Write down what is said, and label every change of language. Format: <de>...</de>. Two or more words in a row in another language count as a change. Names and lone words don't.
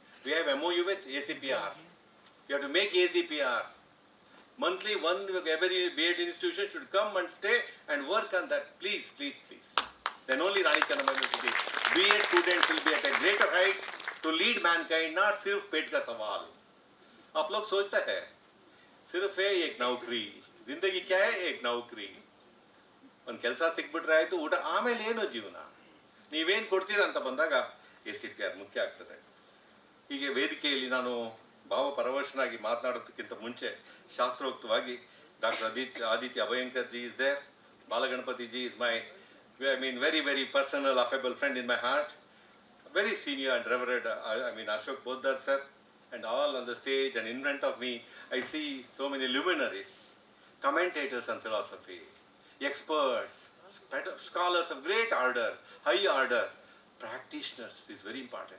<en>We have MOU with ACPR. You have to make ACPR. Monthly, every BEd institution should come and stay and work on that. Please, please, please. Then only Rani Channamma University BEd students will be at a greater heights to lead mankind, not</en> <hi>सिर्फ पेट का सवाल. आप लोग सोचते हैं सिर्फ है एक नौकरी, जिंदगी क्या है, एक नौकरी.</hi> <kn>ಒಂದು ಕೆಲಸ ಸಿಕ್ಬಿಟ್ರೆ ಆಯಿತು, ಊಟ, ಆಮೇಲೆ ಏನೋ ಜೀವನ, ನೀವೇನು ಕೊಡ್ತೀರಾ ಅಂತ ಬಂದಾಗ ACPR ಮುಖ್ಯ ಆಗ್ತದೆ. ಹೀಗೆ ವೇದಿಕೆಯಲ್ಲಿ ನಾನು ಭಾವಪರವಶನಾಗಿ ಮಾತನಾಡೋದಕ್ಕಿಂತ ಮುಂಚೆ ಶಾಸ್ತ್ರೋಕ್ತವಾಗಿ ಡಾಕ್ಟರ್ ಆದಿತ್ಯ ಅಭಯಂಕರ್ ಜಿ</kn> <en>is there,</en> <kn>ಬಾಲಗಣಪತಿ ಜಿ</kn> <en>is my very, very personal, affable friend in my heart, very senior and revered, Ashok Poddar sir, and all on the stage and in front of me I see so many luminaries, commentators on philosophy, experts, scholars of great order, high order, practitioners is very important.</en>